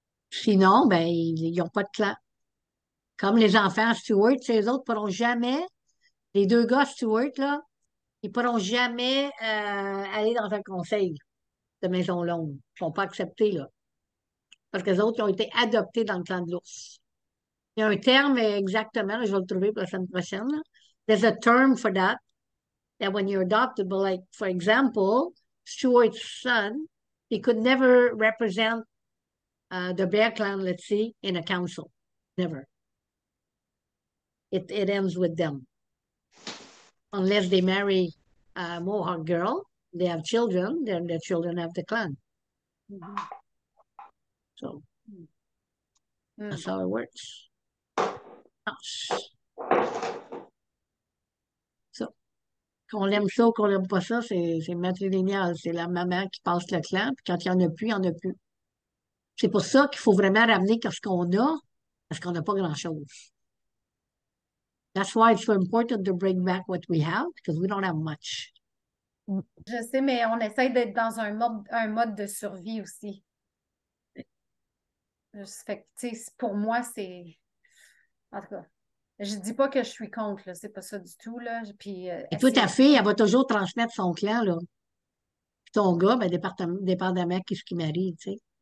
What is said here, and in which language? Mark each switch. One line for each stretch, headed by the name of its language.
French: Sinon, ben, ils n'ont pas de clan. Comme les enfants Stewart, ces autres ne pourront jamais, les deux gars Stewart, là, ils ne pourront jamais aller dans un conseil de Maison Longue. Ils ne sont pas acceptés, là. Parce que les autres, ils ont été adoptés dans le clan de l'ours. Il y a un terme exactement, là, je vais le trouver pour la semaine prochaine. Là.
English: There's a term for that when you're adopted, but like, for example, Stuart's son, he could never represent the Bear Clan, let's say, in a council. Never. It ends with them. Unless they marry a Mohawk girl, they have children, then their children have the clan. Mm-hmm. So that's how it works.
French: So, qu'on aime ça ou qu'on n'aime pas ça, c'est matrilinéal. C'est la maman qui passe le clan, puis quand il n'y en a plus, il n'y en a plus. C'est pour ça qu'il faut vraiment ramener ce qu'on a, parce qu'on n'a pas grand-chose.
English: That's why it's so important to bring back what we have, because we don't have much.
French: Je sais, mais on essaie d'être dans un mode de survie aussi. Fait que, pour moi, c'est... En tout cas, je dis pas que je suis contre, c'est pas ça du tout, là. Puis, et toi, ta fille, elle va toujours transmettre son clan, là. Puis ton gars, ben, dépendamment de ce qui m'arrive, tu sais.